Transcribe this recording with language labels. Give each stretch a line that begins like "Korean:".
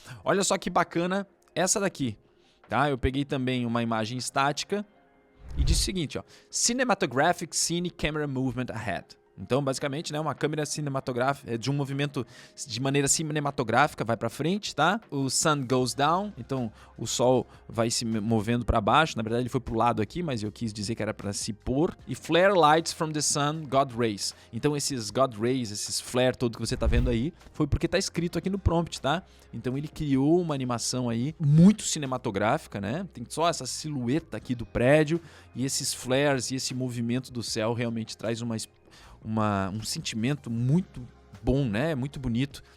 Portuguese: Olha só que bacana essa daqui, tá? Eu peguei também uma imagem estática e disse o seguinte, ó,
English: Cinematographic Scene Camera Movement Ahead.
Portuguese: Então, basicamente, né, uma câmera cinematográfica de um movimento de maneira cinematográfica vai para frente, tá? O
English: sun goes down,
Portuguese: então o sol vai se movendo para baixo. Na verdade, ele foi pro lado aqui, mas eu quis dizer que era para se pôr.
English: E flare lights from the sun, God rays.
Portuguese: Então, esses God rays, esses flare todo que você tá vendo aí, foi porque tá escrito aqui no prompt, tá? Então, ele criou uma animação aí muito cinematográfica, né? Tem só essa silhueta aqui do prédio e esses flares e esse movimento do céu realmente traz um sentimento muito bom, né? Muito bonito.